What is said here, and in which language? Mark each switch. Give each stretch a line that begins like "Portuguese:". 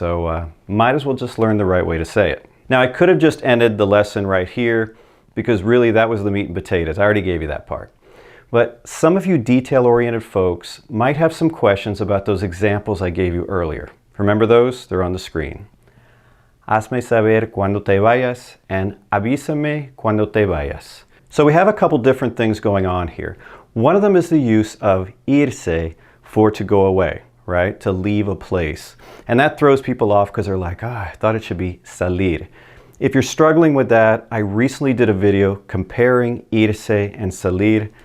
English: So might as well just learn the right way to say it. Now, I could have just ended the lesson right here because really that was the meat and potatoes. I already gave you that part. But some of you detail-oriented folks might have some questions about those examples I gave you earlier. Remember those? They're on the screen.
Spanish: Hazme saber cuando te vayas and avísame cuando te vayas.
English: So we have a couple different things going on here. One of them is the use of irse for to go away, right? To leave a place. And that throws people off because they're like, I thought it should be salir. If you're struggling with that, I recently did a video comparing irse and salir.